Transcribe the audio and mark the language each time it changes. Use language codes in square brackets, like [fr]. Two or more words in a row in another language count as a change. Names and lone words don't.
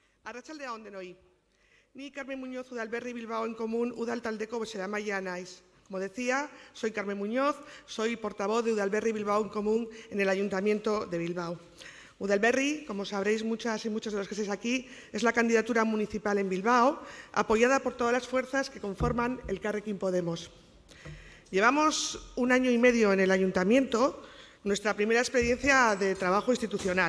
[eu] Arratsaldeon denoi. Ni Carmen Muñoz Udalberri Bilbao en Común Udaltaldeko bozeramailea naiz. [es] Como decía, soy Carmen Muñoz, soy portavoz de Udalberri Bilbao en Común en el Ayuntamiento de Bilbao. Udalberri, como sabréis muchas y muchos de los que estáis aquí, es la candidatura municipal en Bilbao, apoyada por todas las fuerzas que conforman Elkarrekin Podemos. Llevamos 1 año y medio en el Ayuntamiento, nuestra primera experiencia de trabajo institucional.